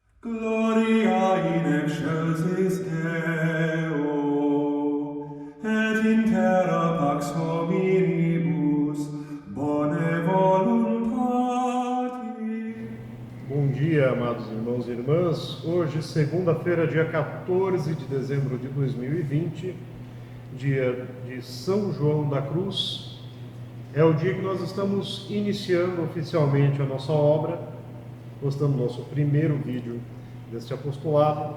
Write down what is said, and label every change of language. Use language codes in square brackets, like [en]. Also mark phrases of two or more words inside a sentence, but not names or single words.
[la] Gloria in excelsis Deo, et in terra pax hominibus, bone voluntate. [pt] Bom dia, amados irmãos e irmãs. Hoje, segunda-feira, dia 14 de dezembro de 2020, dia de São João da Cruz. É o dia que nós estamos iniciando oficialmente a nossa obra, postando nosso primeiro vídeo deste apostolado.